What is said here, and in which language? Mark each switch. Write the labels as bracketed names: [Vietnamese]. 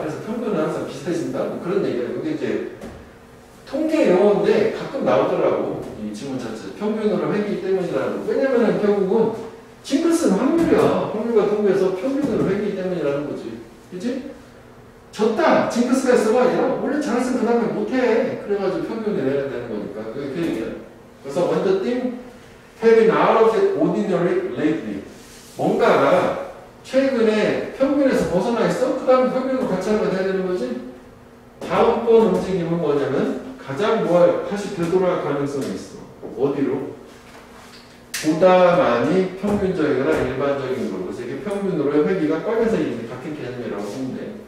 [Korean] 그래서 평균은 항상 비슷해진다. 뭐 그런 얘기야. 이게 이제 통계 용어인데 가끔 나오더라고. 이 지문 자체. 평균으로 회귀 때문이라는 거. 왜냐면은 결국은 징크스는 확률이야. 확률과 통계에서 평균으로 회귀 때문이라는 거지. 그치? 졌다. 징크스가 있어봐. 야, 원래 잘했으면 그 다음에 못해. 그래가지고 평균을 내야 되는 거니까. 그게 그 얘기야. 그래서 [English] when the thing have been out of the ordinary lately. [Korean] 뭔가가 최근에 평균에서 벗어나 있어? 그 다음에 평균으로 같이 하는 거 돼야 되는 거지? 다음번 움직임은 뭐냐면 가장 다시 되돌아갈 가능성이 있어. 어디로? 보다 많이 평균적이거나 일반적인 거로. 그래서 이게 평균으로의 회귀가 빨간색이 같은 개념이라고 보면 돼.